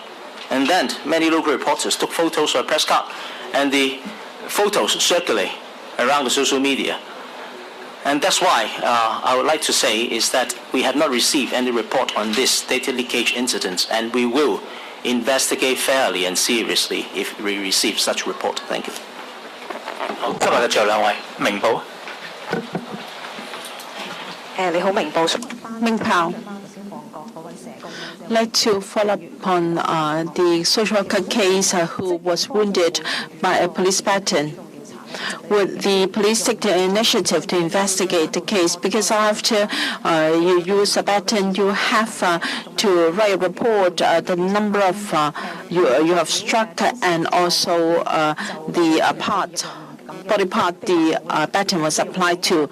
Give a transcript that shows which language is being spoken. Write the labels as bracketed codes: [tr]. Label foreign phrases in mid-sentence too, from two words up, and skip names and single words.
[en] And then many local reporters took photos of her press card, and the photos circulate around the social media. And that's why I would like to say is that we have not received any report on this data leakage incident, and we will investigate fairly and seriously if we receive such a report. Thank you. [yue] 今日嘅最後兩位，明報。你好，明報。 [en] Ming Pao. Like to follow up on the social worker case who was wounded by a police baton. would the police take the initiative to investigate the case? Because after you use a baton, you have to write a report, the number of you have struck, and also the body part the baton was applied to.